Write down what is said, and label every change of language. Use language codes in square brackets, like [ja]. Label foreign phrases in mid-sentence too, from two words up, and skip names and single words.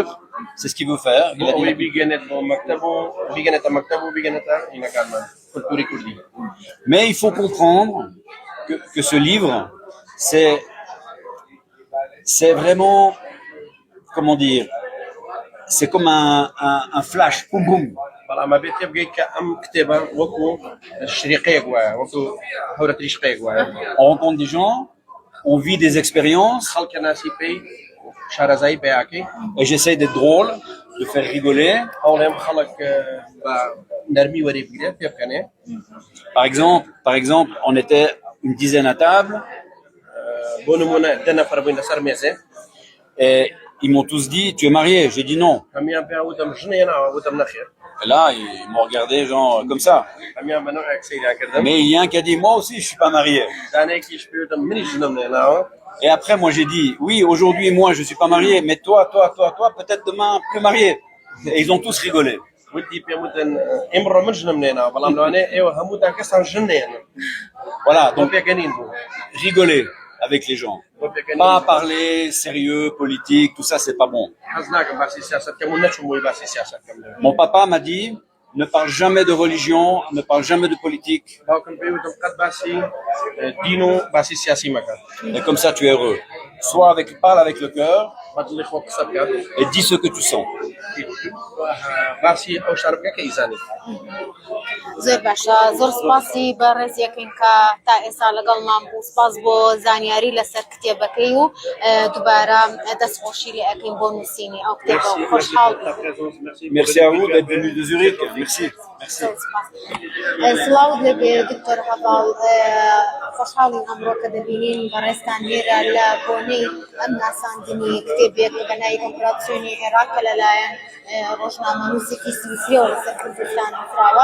[fr] C'est ce qu'il veut faire. Il a dit... Mais il faut comprendre que ce livre, c'est vraiment, comment dire, c'est comme un flash, boum boum. [ckb] بەڵام ئەبێت تێبگەیت کە ئەم کتێبە وەکو شریقەیەک وایە وەکو هەورە تریشقەیەک وایە [fr] On rencontre des gens, on vit des expériences [ckb] خەڵکە ناسی پێی شارەزایی پێیاکەی [fr] et j'essaye d'être drôle, de faire rigoler. [ckb] هەوڵێم خەڵک بە نەرمی وەری بگرێت پێ بکەنێ. [fr] Par exemple, on était une dizaine à table [ckb] بۆ نمونە 10 نەفەر بووین لەسەر مێزێ [fr] et ils m'ont tous dit tu es marié, j'ai dit non. [ckb] هەمیان پێیان وتم ژنێناوە وتم نەخێر [fr] Et là, ils m'ont regardé genre comme ça. [ckb] هەمیان بە نوعێک سەیرا کردم [fr] Mais il y a un qui a dit moi aussi je suis pas marié. [ckb] دانەیەکیش پێ وتم منیش ژنم نێناوە. [fr] Et après moi j'ai dit oui, aujourd'hui moi je suis pas marié, mais toi peut-être demain plus marié. Et ils ont tous rigolé. [ckb] وتی پێم وتن ئێمڕۆ من ژنم نێناوە بەڵام لەوانەیە ئێوە هەمووتان کەسان ژن نێنن. [fr] Voilà, [ckb] بۆ [fr] donc [ckb] پێکەنین بوو. [fr] rigoler avec les gens. [ckb] بۆ پێکەنین. [fr] Pas parler sérieux, politique, tout ça c'est pas bon. [ckb] حەز ناکەم باسی سیاسەتکەم و نەچوم بۆی باسی سیاسەتکەم لێ. [fr] Mon papa m'a dit ne parle jamais de religion, ne parle jamais de politique, [ckb] باوکم پێی وتم قەت باسی دین و باسی سیاسی مەکە. [fr] et comme ça tu es heureux. Parle avec le cœur [ckb] بە دڵی خۆ قسە بکات. [fr] et dis ce que tu sens. [ckb] باسی ئەو شار بکە کە ئیزانی. زۆر باشە زۆر سپاسی بە ڕێزیەکەین کە تا ئێستا لەگەڵمان بوو سپاس بۆ زانیاری لەسەر کتێبەکەی و دووبارە دەستخۆشی لێ ئەەکەین بۆ نووسینی ئەو کتێبە خۆشحاڵ [fr] Merci à vous d'être venu de Zurich. Merci. [ckb] سڵاو لەبێ دکتۆر هەڤاڵ خۆشحاڵین ئەمڕۆ کە دەبینین بەڕێستان لێرە لە بۆنەی ئەم ناساندنی کتێبێک بە ناوی ئۆپراسیۆنی عێراق کە لەلایەن ڕۆژنامەنووسێکی سویسریەوە لەسەر کوردستان نووسراوە.